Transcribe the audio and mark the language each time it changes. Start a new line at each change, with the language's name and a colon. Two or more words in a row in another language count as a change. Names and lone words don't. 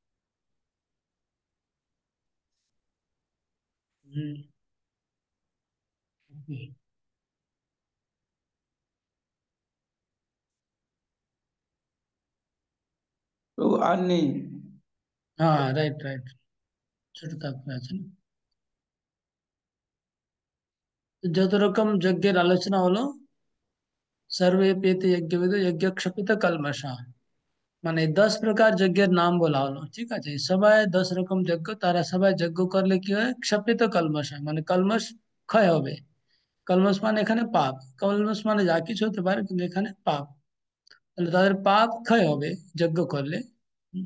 Bangla: তো আর নেই। হ্যাঁ,
English: right right,
Bangla: ছোট তাৎপর্য আছে না। তো যত রকম যজ্ঞের আলোচনা হলো
Sanskrit: सर्वे पेते यज्ञविदो यज्ञ क्षपित कलमशा।
Bangla: মানে 10 প্রকার যজ্ঞের নাম বলা হলো, ঠিক আছে? সবাই 10 রকম যজ্ঞ, তারা সবাই যজ্ঞ করলে কি হয়? ক্ষপিত কলমশ হয়, মানে কলমশ ক্ষয় হবে। কলমশ মানে এখানে পাপ, কলমশ মানে যা কিছু হতে পারে, কিন্তু এখানে পাপ। তাহলে তাদের পাপ ক্ষয় হবে যজ্ঞ করলে। হুম।